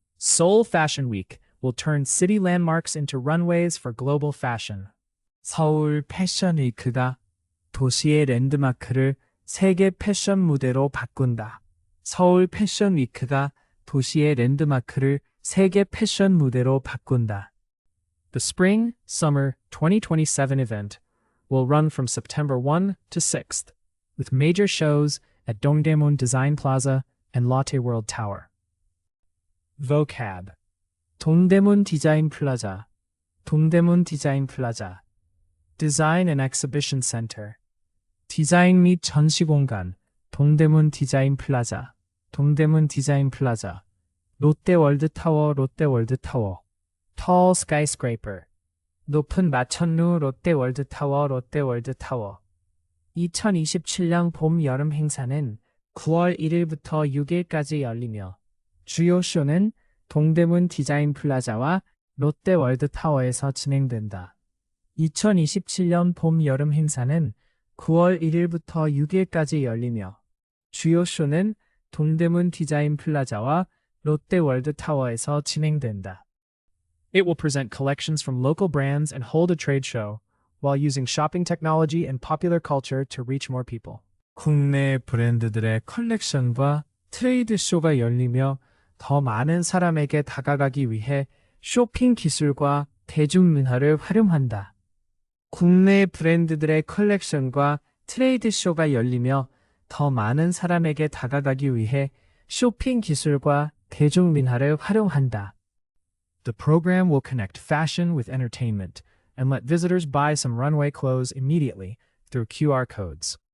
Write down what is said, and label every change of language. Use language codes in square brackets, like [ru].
[en] Seoul Fashion Week will turn city landmarks into runways for global fashion. [ko] 서울 패션 위크가 도시의 랜드마크를 세계 패션 무대로 바꾼다. 서울 패션 위크가 도시의 랜드마크를 세계 패션 무대로 바꾼다. [en] The Spring Summer 2027 event will run from September 1 to 6th, with major shows at Dongdaemun Design Plaza and Lotte World Tower. Vocab. [ko] 동대문 디자인 플라자, 동대문 디자인 플라자. [en] Design and Exhibition Center. [ko] 디자인 및 전시 공간, 동대문 디자인 플라자, 동대문 디자인 플라자. 롯데월드타워, 롯데월드타워. [en] Tall skyscraper. [ko] 높은 마천루 롯데월드타워, 롯데월드타워. 2027년 봄 여름 행사는 9월 1일부터 6일까지 열리며 주요 쇼는 동대문 디자인 플라자와 롯데월드타워에서 진행된다. 2027년 봄 여름 행사는 9월 1일부터 6일까지 열리며 주요 쇼는 동대문 디자인 플라자와 롯데월드타워에서 진행된다. [en] It will present collections from local brands and hold a trade show while using shopping technology and popular culture to reach more people. [ko] 국내 브랜드들의 컬렉션과 트레이드 쇼가 열리며 더 많은 사람에게 다가가기 위해 쇼핑 기술과 대중문화를 활용한다. 국내 브랜드들의 컬렉션과 트레이드 쇼가 열리며 더 많은 사람에게 다가가기 위해 쇼핑 기술과 대중문화를 활용한다. [en] The program will connect fashion with entertainment and let visitors buy some runway clothes immediately through QR codes.